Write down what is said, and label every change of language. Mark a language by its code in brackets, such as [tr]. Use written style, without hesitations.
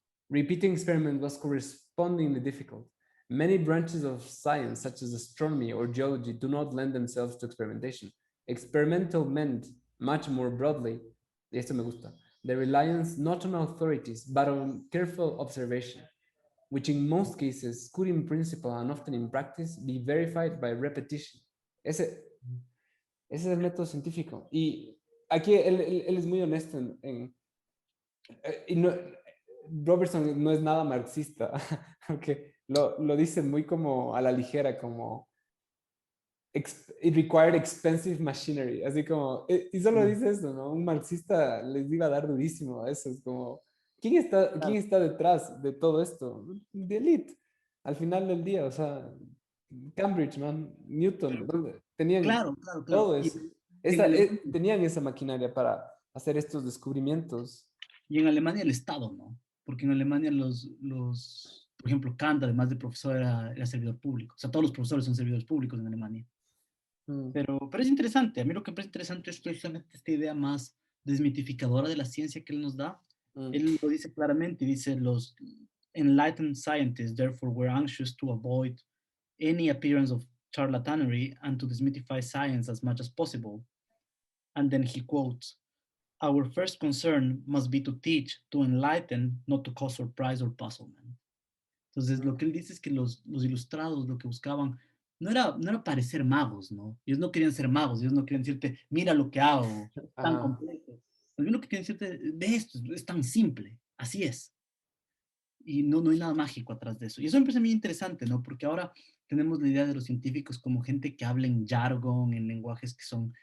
[en] Repeating experiment was correspondingly difficult. Many branches of science, such as astronomy or geology, do not lend themselves to experimentation. Experimental meant, much more broadly, [es] y esto me gusta, [en] the reliance not on authorities, but on careful observation, which in most cases could in principle and often in practice be verified by repetition. [es] Ese es el método científico. Y aquí él es muy honesto y no, Robertson no es nada marxista, aunque lo dice muy como a la ligera, como [en] it required expensive machinery, [es] así como, y solo Mm, dice eso, ¿no? Un marxista les iba a dar durísimo a eso, es como, quién claro, está detrás de todo esto? [en] The elite, [es] al final del día, o sea, Cambridge, man, Newton, tenían claro, claro, claro. todo eso. Y en Alemania, Tenían esa maquinaria para hacer estos descubrimientos. y en Alemania el Estado, ¿no? Porque en Alemania por ejemplo, Kant, además de profesor, era servidor público. O sea, todos los profesores son servidores públicos en Alemania. Mm, Pero es interesante. A mí lo que me parece interesante es precisamente esta idea más desmitificadora de la ciencia que él nos da. mm, Él lo dice claramente, dice, los [en] enlightened scientists therefore were anxious to avoid any appearance of charlatanery and to demystify science as much as possible. And then he quotes, our first concern must be to teach, to enlighten, not to cause surprise or puzzlement. [es] Entonces, lo que él dice es que los ilustrados lo que buscaban no era parecer magos, ¿no? Ellos no querían ser magos, ellos no querían decirte, mira lo que hago, es tan ajá. complejo. Más bien lo que querían decirte, ve esto, es tan simple, así es. Y no hay nada mágico atrás de eso. Y eso me parece muy interesante, ¿no? Porque ahora tenemos la idea de los científicos como gente que habla en jargon, en lenguajes que son